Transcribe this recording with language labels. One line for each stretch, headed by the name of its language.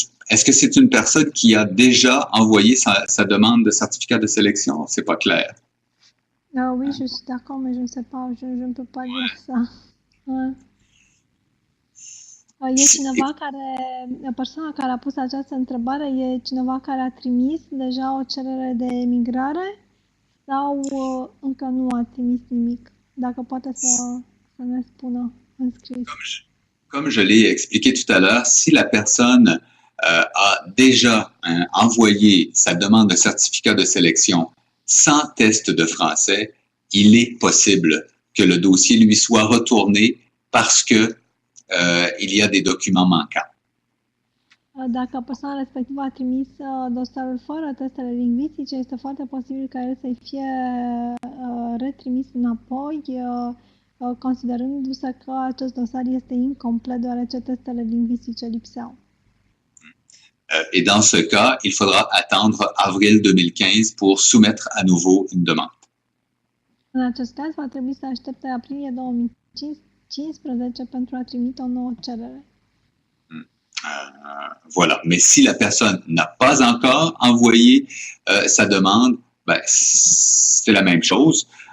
French: Est-ce que c'est une personne qui a déjà envoyé sa demande de certificat de sélection? C'est pas clair. Oui, je suis d'accord, mais je ne sais pas, je ne peux pas dire ça.
Romanian: E cineva persoana care a pus această întrebare, e cineva care a trimis deja o cerere de emigrare sau încă nu a trimis nimic? Dacă poate să ne spună în scris.
French: Comme je l'ai expliqué tout à l'heure, si la personne a déjà envoyé sa demande de certificat de sélection sans test de français, il est possible que le dossier lui soit retourné parce que il y a des documents manquants.
Romanian: Dacă persoana respectivă a trimis dosarul fără testele lingvistice, este foarte posibil ca el să-i fie retrimis înapoi considerându-se că acest dosar este incomplet deoarece testele lingvistice lipseau.
French: Et dans ce cas, il faudra attendre avril 2015 pour soumettre à nouveau une demande.
Romanian: În acest caz, va trebui să aștepte aprilie 2015 pentru a trimite o nouă cerere.
French: Voilà. Mais si la personne n'a pas encore envoyé sa demande, ben, c'est la même chose.